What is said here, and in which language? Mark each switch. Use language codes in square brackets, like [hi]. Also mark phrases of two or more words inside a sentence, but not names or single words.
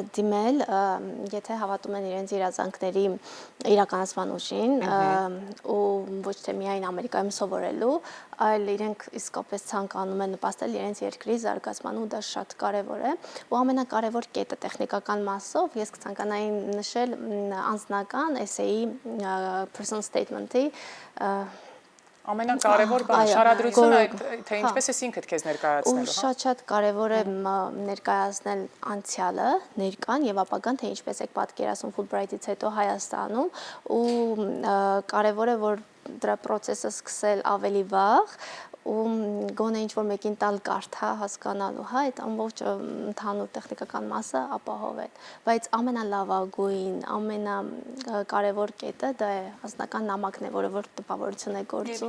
[hy] Դիմել, եթե հավատում են իրենց երազանքների իրականացման ուժին ու ոչ թե միայն Ամերիկայում սովորելու, այլ իրենք իսկապես ցանկանում են նպաստել իրենց երկրի զարգացման ու դա շատ կարևոր է։ Ու ամենակարևոր կետը տեխնիկական մասով ես կցանկանայի նշել անձնական [en] essay personal statement-ի [hy] ամենակարևոր բանը շարադրությունը թե ինչպես ես ինքդ քեզ ներկայացնելու, հա։ Շատ կարևոր է ներկայացնել անցյալը, ներկան եւ ապագան, թե ինչպես եք պատկերացնում Fulbright-ից հետո Հայաստանում ու կարևոր է որ դրա process-ը սկսել ավելի վաղ ու գոնե ինչ որ մեկին տալ կարդա հասկանալու, հա, այդ ամբողջ ընդհանուր տեխնիկական մասը ապահովել, բայց ամենալավագույն, ամենակարևոր կետը դա է անձնական նամակն է, որը որ տպավորություն է գործում։